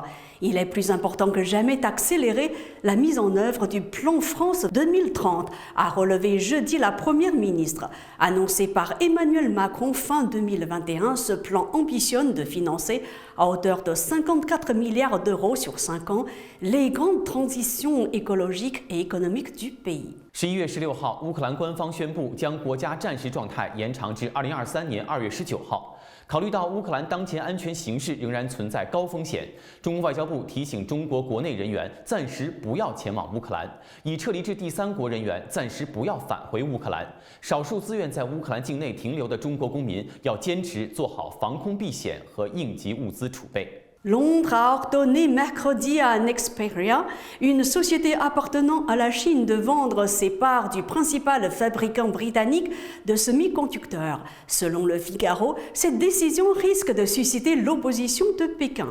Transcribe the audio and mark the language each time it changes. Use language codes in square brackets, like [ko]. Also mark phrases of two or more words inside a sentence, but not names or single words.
[fr] Il est plus important que jamais d'accélérer la mise en œuvre du plan France 2030, a relevé jeudi la première ministre. Annoncé par Emmanuel Macron fin 2021, ce plan ambitionne de financer à hauteur de 54 milliards d'euros sur 5 ans les grandes transitions écologiques et économiques du pays. [zh] 11 月16号，乌克兰官方宣布将国家战时状态延长至2023年2月19号。考虑到乌克兰当前安全形势仍然存在高风险，中国外交部提醒中国国内人员暂时不要前往乌克兰，已撤离至第三国人员暂时不要返回乌克兰。少数自愿在乌克兰境内停留的中国公民要坚持做好防空避险和应急物资储备。 [fr] Londres a ordonné mercredi à Nexperia, une société appartenant à la Chine, de vendre ses parts du principal fabricant britannique de semi-conducteurs. Selon le Figaro, cette décision risque de susciter l'opposition de Pékin.